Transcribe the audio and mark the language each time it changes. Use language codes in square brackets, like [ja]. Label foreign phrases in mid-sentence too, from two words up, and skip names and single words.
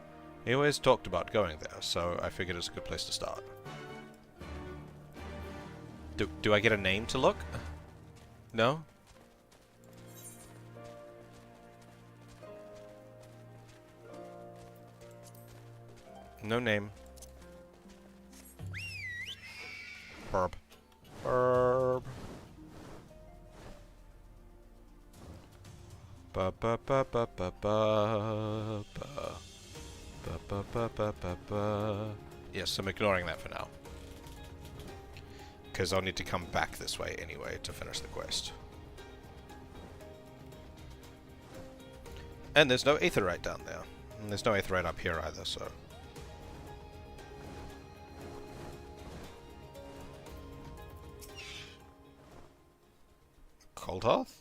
[en] He always talked about going there, so I figured it's a good place to start. Do I get a name to look? No? No name. Burb. Burb. Ba ba ba ba ba ba ba ba ba ba ba ba ba. Yes, I'm ignoring that for now. Because I'll need to come back this way anyway to finish the quest. And there's no aetherite down there. And there's no aetherite up here either, so... Cold Hearth?